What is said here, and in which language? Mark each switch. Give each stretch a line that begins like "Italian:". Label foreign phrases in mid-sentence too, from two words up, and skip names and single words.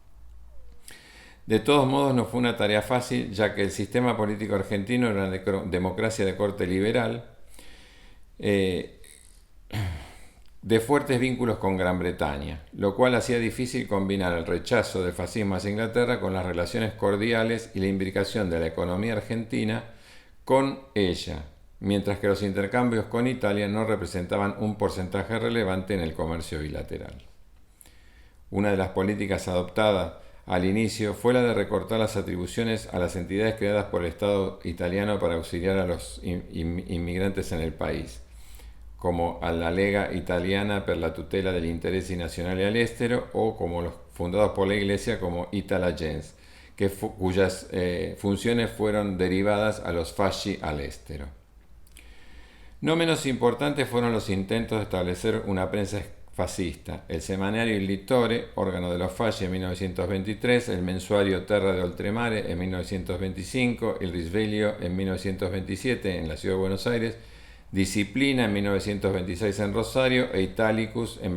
Spanish: De todos modos, no fue una tarea fácil, ya que el sistema político argentino era una democracia de corte liberal, de fuertes vínculos con Gran Bretaña, lo cual hacía difícil combinar el rechazo del fascismo hacia Inglaterra con las relaciones cordiales y la imbricación de la economía argentina con ella, mientras que los intercambios con Italia no representaban un porcentaje relevante en el comercio bilateral. Una de las políticas adoptadas al inicio fue la de recortar las atribuciones a las entidades creadas por el Estado italiano para auxiliar a los inmigrantes en el país, como a la Lega Italiana per la tutela degli interessi nazionali all'estero o como los fundados por la Iglesia como Itala Gens, cuyas funciones fueron derivadas a los
Italian: fasci all'estero.
Spanish: No menos importantes fueron los intentos de establecer una prensa fascista, el semanario Il Littore, órgano de los fasci en 1923, el mensuario Terra de Oltremare en 1925, Il Risveglio en 1927 en la ciudad de Buenos Aires, Disciplina en 1926 en Rosario e Italicus en